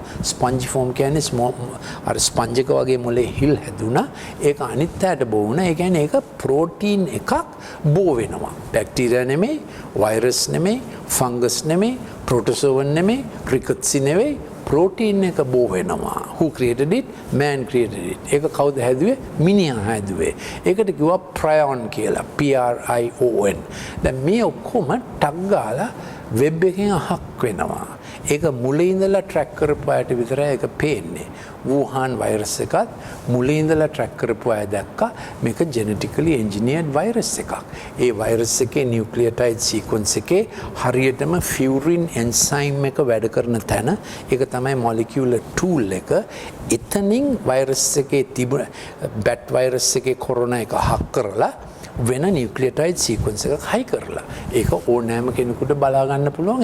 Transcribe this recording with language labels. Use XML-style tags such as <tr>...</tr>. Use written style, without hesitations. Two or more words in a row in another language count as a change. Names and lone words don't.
<si>ස්පොන්ජිෆෝම් කියන්නේ අර ස්පන්ජ් එක වගේ මොලේ හිල් හැදුනා. ඒක අනිත් පැයට බෝ වුණා. ඒ කියන්නේ ඒක ප්‍රෝටීන් එකක් බෝ වෙනවා. බැක්ටීරියා නෙමෙයි, වෛරස් නෙමෙයි, ෆංගස් නෙමෙයි, ප්‍රොටෝසෝවන් නෙමෙයි, රිකට්සි නෙමෙයි. ප්‍රෝටීන් එක බෝ වෙනවා.</si> <en>Who created it? Man created it.</en> <si>ඒක කවුද හැදුවේ? මිනිහා හැදුවේ. ඒකට කිව්වා prion කියලා. PRION. දැන් මේ ඔක්කොම ටක් ගාලා වෙබ් එකෙන් අහක් වෙනවා. ඒක මුලින් ඉඳලා ට්‍රැක් කරපු අයට විතරයි ඒක පේන්නේ. වුහාන් වෛරස් එකත් මුලින් ඉඳලා ට්‍රැක් කරපු අය දැක්කා මේක</si> <en>genetically engineered</en> <si>වෛරස් එකක්. ඒ වෛරස් එකේ</si> <en>nucleotide sequence</en> <si>එකේ හරියටම</si> <en>furin enzyme</en> <si>එක වැඩ කරන තැන ඒක තමයි</si> <en>molecular tool</en> <si>එක. එතනින් වෛරස් එකේ තිබුණ බැට් වෛරස් එකේ කොරෝනා එක හක් කරලා වෙන</si> <en>nucleotide sequence</en> <si>එකක් හයි කරලා ඒක ඕනෑම කෙනෙකුට බලා ගන්න පුළුවන්.</si>